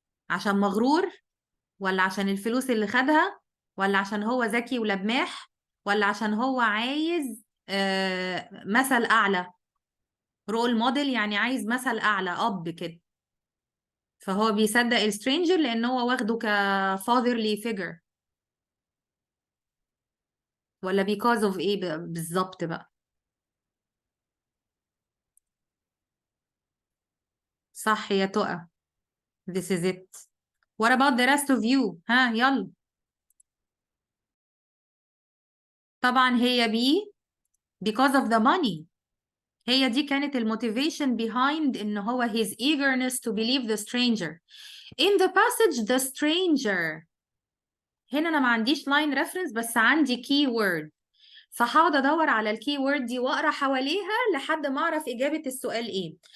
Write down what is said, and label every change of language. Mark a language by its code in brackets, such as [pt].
[ar] عشان مغرور، ولا عشان الفلوس اللي خدها، ولا عشان هو ذكي ولماح، ولا عشان هو عايز مثل أعلى، رول موديل يعني عايز مثل أعلى أب كده؟ فهو بيصدق السترينجر لأن هو واخده كفاذرلي فيجر، ولا [en] because of [ar] إيه بالظبط بقى؟ صح يا تقى، [en] this is it. What about the rest of you؟ [ar] ها يلا. طبعا هي [en] because of the money، [ar] هي دي كانت الموتيفيشن [en] behind [ar] إن هو [en] his eagerness to believe the stranger. In the passage the stranger، [ar] هنا أنا ما عنديش [en] line reference [ar] بس عندي keyword، فهقعد أدور على الكيورد دي وأقرأ حواليها لحد ما أعرف إجابة السؤال إيه.